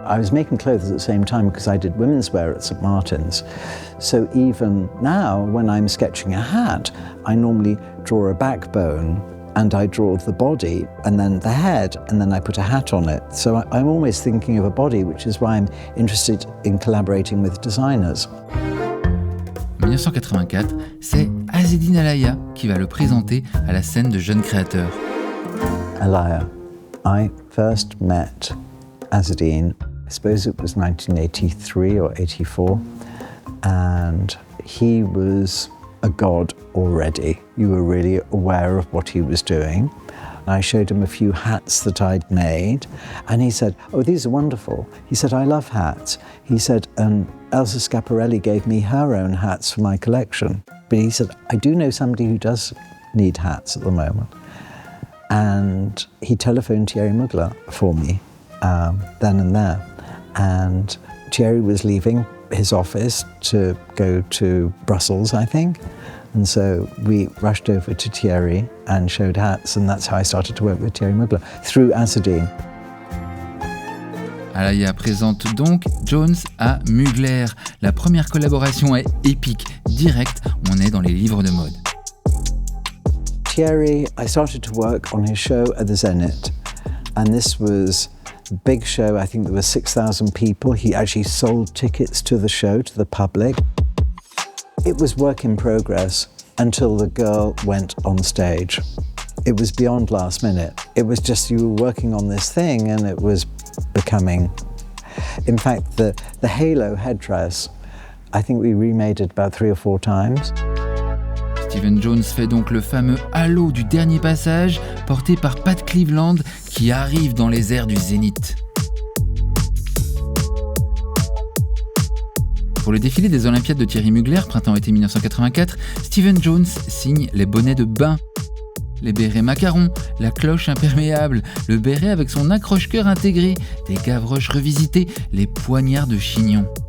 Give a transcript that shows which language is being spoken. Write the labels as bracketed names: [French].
[English] I was making clothes at the same time because I did women's wear at St. Martin's. So even now, when I'm sketching a hat, I normally draw a backbone and I draw the body and then the head and then I put a hat on it. So I'm always thinking of a body, which is why I'm interested in collaborating with designers. [French] En 1984, c'est Azzedine Alaïa qui va le présenter à la scène de jeunes créateurs. Alaïa. [English] I first met Azzedine, I suppose it was 1983 or 84, and he was a god already. You were really aware of what he was doing. I showed him a few hats that I'd made, and he said, "Oh, these are wonderful." He said, "I love hats." He said, Elsa Schiaparelli gave me her own hats for my collection. But he said, "I do know somebody who does need hats at the moment." And he telephoned Thierry Mugler for me then and there. And Thierry was leaving his office to go to Brussels, I think. And so we rushed over to Thierry and showed hats, and that's how I started to work with Thierry Mugler, through Azzedine. [French] Alaïa présente donc Jones à Mugler. La première collaboration est épique, directe, on est dans les livres de mode. [English] Thierry, I started to work on his show at the Zenit, and this was a big show. I think there were 6,000 people. He actually sold tickets to the show to the public. It was work in progress until the girl went on stage. It was beyond last minute. It was just you were working on this thing and it was becoming... In fact, the halo headdress, I think we remade it about 3 or 4 times. [French] Stephen Jones fait donc le fameux halo du dernier passage, porté par Pat Cleveland, qui arrive dans les airs du Zénith. Pour le défilé des Olympiades de Thierry Mugler, printemps-été 1984, Stephen Jones signe les bonnets de bain, les bérets macarons, la cloche imperméable, le béret avec son accroche-cœur intégré, des gavroches revisitées, les poignards de chignon.